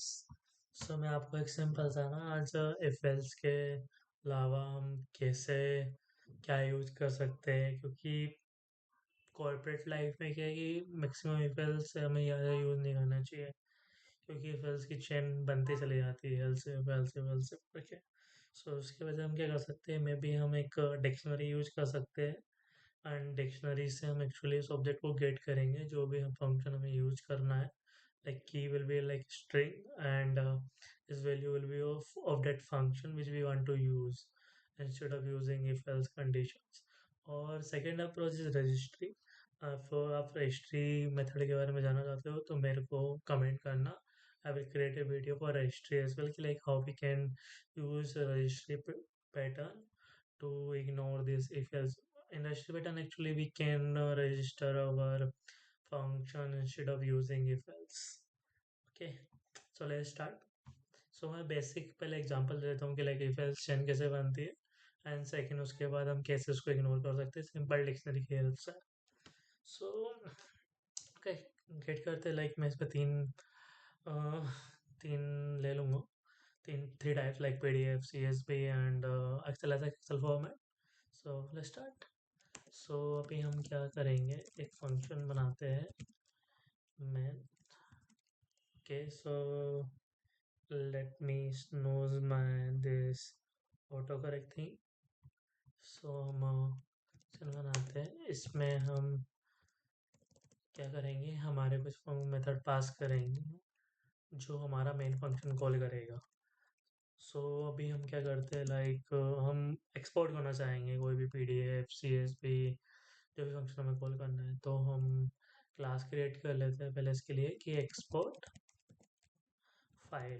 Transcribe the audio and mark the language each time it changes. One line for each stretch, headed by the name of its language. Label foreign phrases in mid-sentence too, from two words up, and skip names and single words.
Hindi: मैं आपको एक सिंपल सा ना आज
English: if else
Hindi: के अलावा हम कैसे क्या यूज कर सकते हैं, क्योंकि
English: corporate life
Hindi: में क्या है कि
English: maximum if else
Hindi: से हमें ज़्यादा यूज़ नहीं करना चाहिए, क्योंकि
English: if else
Hindi: की चेन बनती चली जाती है
English: else if else
Hindi: करके। उसकी वजह हम क्या कर सकते हैं,
English: may be
Hindi: हम एक
English: dictionary use
Hindi: कर सकते हैं
English: and dictionary
Hindi: से हम एक्चुअली उस ऑब्जेक्ट को गेट करेंगे जो भी हम फंक्शन हमें यूज करना है।
English: Like key will be like string, and this value will be of that function which we want to use instead of using if else conditions. और second approach is registry.
Hindi: तो आप
English: registry method
Hindi: के बारे में जानना चाहते हो तो मेरे को comment करना.
English: I will create a video for registry as well, like how we can use a registry pattern to ignore this if else. In registry pattern actually we can register our function instead of using if else. ok, so let's start.
Hindi: मैं बेसिक पहले एग्जांपल दे देता हूँ कि
English: like if else chain
Hindi: कैसे बनती है,
English: and second
Hindi: उसके बाद हम कैसे उसको इग्नोर कर सकते हैं
English: simple dictionary
Hindi: की हेल्प से।
English: so ok,
Hindi: गेट करते लाइक मैं इस पर तीन ले लूँगा,
English: three types like PDF, CSV and Excel as Excel format. let's start.
Hindi: अभी हम क्या करेंगे, एक फंक्शन बनाते हैं मैन।
English: ओके, let me snooze my this autocorrect thing.
Hindi: हम चल बनाते हैं, इसमें हम क्या करेंगे, हमारे कुछ
English: method pass
Hindi: करेंगे जो हमारा
English: main function call
Hindi: करेगा। अभी हम क्या करते हैं, लाइक हम एक्सपोर्ट करना चाहेंगे कोई भी PDF, CSV, जो भी फंक्शन हमें कॉल करना है, तो हम
English: class create
Hindi: कर लेते हैं पहले इसके लिए कि
English: export file.